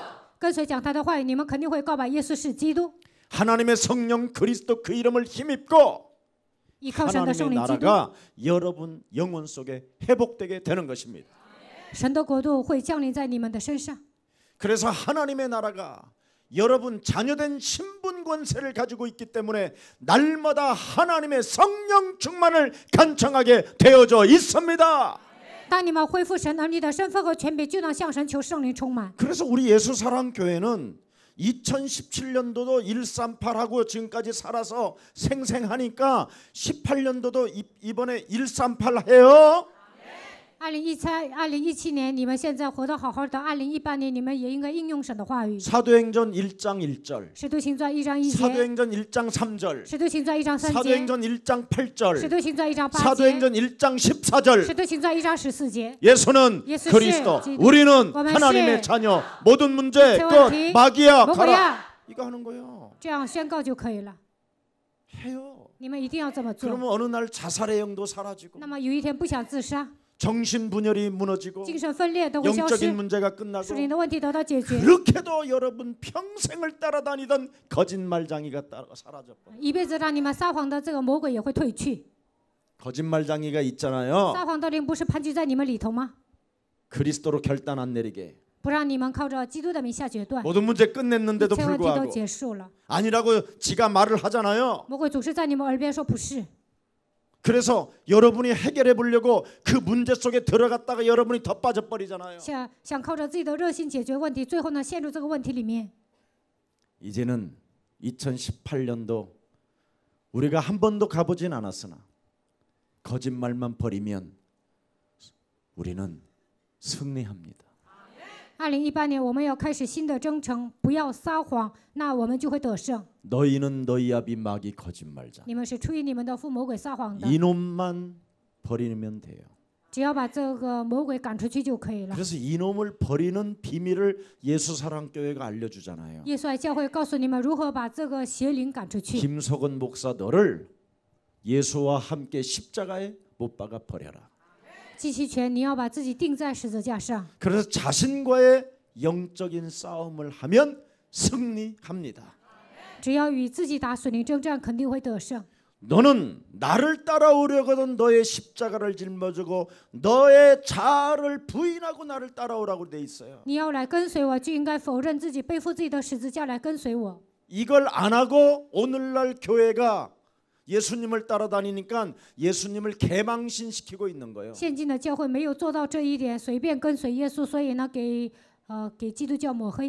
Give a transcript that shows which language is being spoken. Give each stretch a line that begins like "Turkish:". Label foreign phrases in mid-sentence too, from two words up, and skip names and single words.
Chinese: 跟随讲他的话语，你们肯定会告白耶稣是基督，
Korean: 하나님의 성령 그리스도 그 이름을 힘입고
Chinese: 依靠神的圣
Korean: 하나님의
Chinese: 灵基督，
Korean: 나라가 여러분 영혼 속에 회복되게 되는 것입니다.
Chinese: 神的国度会降临在你们的身上。
Korean: 그래서 하나님의 나라가 여러분 자녀된 신분 권세를 가지고 있기 때문에 날마다 하나님의 성령 충만을 간청하게 되어져 있습니다.
Chinese: 当你们恢复神儿女的身份和权柄，就能向神求圣灵充满。
Korean: 그래서 우리 예수사랑교회는 2017년도도 138하고 지금까지 살아서 생생하니까 18년도도 이번에 138 해요.
Chinese: 2017 年，你们现在活得好好的；2018年，你们也应该应用神的话语。
Korean: 사도행전 1장 1절,
Chinese: 使徒行传1章1节，
Korean: 사도행전 1장 3절,
Chinese: 使徒行传1章3节，
Korean: 사도행전 1장
Chinese: 使
Korean: 8절,
Chinese: 徒行传1章8节，
Korean: 사도행전 1장 14절.
Chinese: 使徒行传1章14节。
Korean: 예수는 예수 그리스도, 씨, 우리는 오면 하나님의 씨, 자녀, 모든 문제 끝, 세월이, 마귀야 가라. 뭐야? 이거 하는 거예요.
Chinese: 这样宣告就可以了。
Korean: 해요.
Chinese: 你们一定要这么做。
Korean: 그러면 어느 날 자살의 영도 사라지고
Chinese: 那么有一天不想自杀，
Korean: 정신분열이 무너지고
Chinese: 精神分裂都会消
Korean: 영적인
Chinese: 失，
Korean: 문제가 끝나고
Chinese: 属灵的问题得到解决，
Korean: 그렇게도 여러분 평생을 따라다니던 거짓말장이가 사라져버려.
Chinese: 一辈子让你们撒谎的这个魔鬼也会退去。
Korean: 거짓말장이가 있잖아요.
Chinese: 撒谎的灵不是盘踞在你们里头吗？
Korean: 그리스도로 결단 안 내리게.
Chinese: 不让你们靠着基督的名下决断，
Korean: 모든 문제
Chinese: 一
Korean: 끝냈는데도
Chinese: 切问题都
Korean: 불구하고
Chinese: 结束了。
Korean: 아니라고 지가 말을 하잖아요.
Chinese: 魔鬼总是在你们耳边说不是，
Korean: 그래서 여러분이 해결해 보려고 그 문제 속에 들어갔다가 여러분이 더 빠져버리잖아요.
Chinese: 想靠着自己的热心解决问题，最后呢陷入这个问题里面。
Korean: 이제는 2018년도 우리가 한 번도 가보진 않았으나 거짓말만 버리면 우리는 승리합니다.
Chinese: 2018 年我们要开始新的征程，不要撒谎，那我们就会得胜。
Korean: 너희는 너희 아비 마귀 거짓말자.
Chinese: 你们是出于你们的父魔鬼撒谎的，
Korean: 이놈만 버리면 돼요.
Chinese: 只要把这个魔鬼赶出去就可以了。
Korean: 그래서 이놈을 버리는 비밀을 예수사랑교회가 알려주잖아요.
Chinese: 耶稣爱教会告诉你们如何把这个邪灵赶出去。
Korean: 김석은 목사 너를 예수와 함께 십자가에 못 박아 버려라.
Chinese: 季其全，你要把自己钉在十字架上。
Korean: 그래서 자신과의 영적인 싸움을 하면 승리합니다.
Chinese: 只要与自己打属灵征战，肯定会得胜。
Korean: 너는 나를 따라오려거든 너의 십자가를 짊어지고 너의 자아를 부인하고 나를 따라오라고 돼 있어요.
Chinese: 你要来跟随我，就应该否认自己，背负自己的十字架来跟随我。
Korean: 이걸 안 하고 오늘날 교회가 예수님을 따라다니니까 예수님을 개망신시키고 있는 거예요.
Chinese: 现今的教会没有做到这一点，随便跟随耶稣，所以呢，给基督教抹黑，